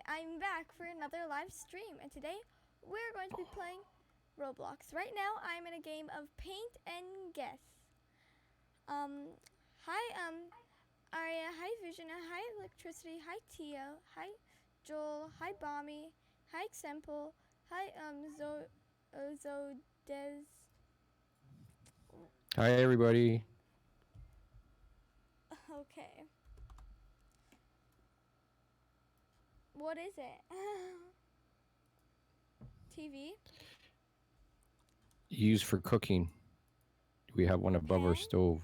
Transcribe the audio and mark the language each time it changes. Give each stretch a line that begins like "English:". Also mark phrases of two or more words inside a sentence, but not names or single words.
English: I'm back for another live stream, and today we're going to be playing Roblox. Right now, I'm in a game of Paint and Guess. Hi, Aria, hi Vision, hi Electricity, hi Tio, hi Joel, hi Bommy, hi Example, hi, Zodez. Hi, everybody. Okay. What is it? TV? Used for cooking. We have one above our stove.